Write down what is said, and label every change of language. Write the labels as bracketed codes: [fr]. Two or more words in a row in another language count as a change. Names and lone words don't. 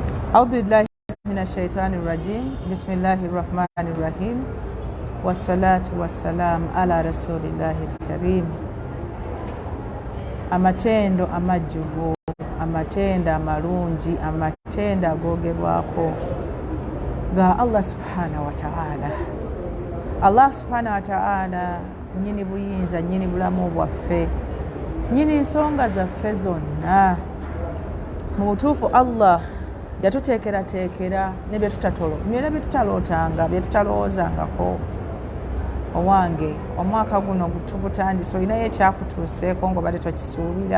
[ar] أعوذ بالله من الشيطان الرجيم بسم الله الرحمن الرحيم والصلاة والسلام على رسول الله الكريم. [lg] Amatendo amajjuvu, amatenda amalungi, amatenda agogerwako ga [ar] الله سبحانه وتعالى. الله سبحانه وتعالى [lg] nyini buyinza, nyini bulamu bwaffe, nyini nsonga zaffe zonna. Mu butuufu Allah yatuteekerateekera ne bye tutalootanga, bye tutalowoozangako. Owange omwaka guno tugutandise, olinayo ekyakutuuseeko ng'obadde tokisuubira.